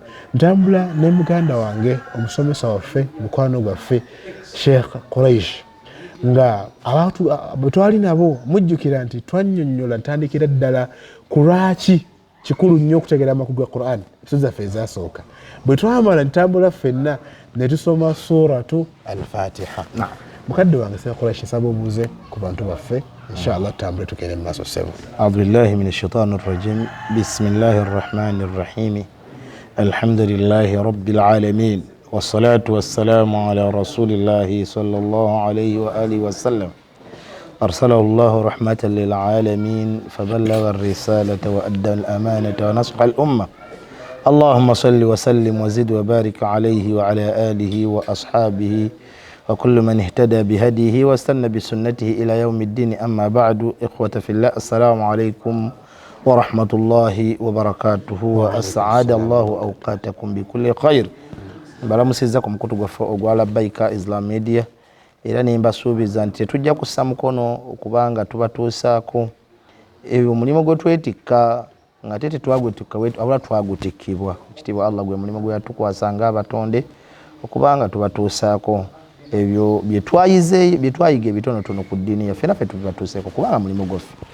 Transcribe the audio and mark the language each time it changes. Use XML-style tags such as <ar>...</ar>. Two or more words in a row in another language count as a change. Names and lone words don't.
<lg>Ntambula ne muganda wange omusomesa waffe mukwano gwaffe Sheikh Quraish nga abantu bwe twali nabo mujjukira nti twannyonnyola ntandikira ddala ku lwaki kikulu nnyo okutegeera amakulu ga Qur'an episodes zaffe ezasooka. Bwe twamala ntambula ffenna ne tusoma</lg> <ar>سورة الفاتحة.</ar> <lg>Mukadde wange Sheikh Quraish nsaba obuuze ku bantu baffe inshallah tutambule tugende mu maaso ssebo.</lg> <ar>أعوذ بالله من الشيطان الرجيم بسم الله الرحمن الرحيم. الحمد لله رب العالمين. والصلاة والسلام على رسول الله صلى الله عليه وآله وسلم أرسله الله رحمة للعالمين فبلغ الرسالة وأدى الأمانة ونصح الأمة. اللهم صل وسلم وزد وبارك عليه وعلى آله وأصحابه وكل من اهتدى بهديه واستنى بسنته إلى يوم الدين. أما بعد، إخوة في الله، السلام عليكم ورحمة الله وبركاته وأسعد الله أوقاتكم بكل خير.</ar> <lg>Balamusiza ku mukutu gwaffe ogwa Labbaika Islam Media era nimbasuubiza nti tujja kussa mukono okubanga tubatuusaako ebyo omulimu gwe twetikka nga tetwagwetikka wabula twagutikibwa. Ekitiibwa Allah gwe mulimu gwe yatukwasa ng'abatonde okubanga tubatuusaako ebyo bye twayiga ebitonotono ku ddiini yaffe naffe tubatuuseeko kubanga mulimu gwaffe.</lg>